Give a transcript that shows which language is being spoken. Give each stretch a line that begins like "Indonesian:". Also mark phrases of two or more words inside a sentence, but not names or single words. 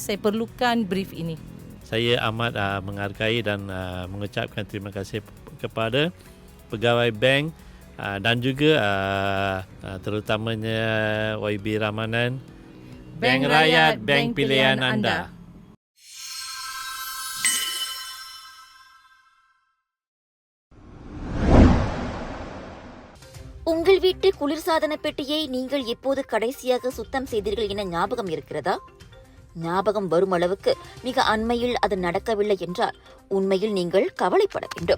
Malay: Saya perlukan brief ini. Saya amat menghargai dan mengucapkan terima kasih kepada pegawai bank dan juga terutamanya YB Ramanan. Bank Rakyat, bank pilihan anda.
Tamil: உங்கள் வீட்டு குளிர்சாதன பெட்டியை நீங்கள் எப்போது கடைசியாக சுத்தம் செய்தீர்கள் என ஞாபகம் இருக்கிறதா? ஞாபகம் வரும் அளவுக்கு மிக அண்மையில் அது நடக்கவில்லை என்றால் உண்மையில் நீங்கள் கவலைப்பட வேண்டும்.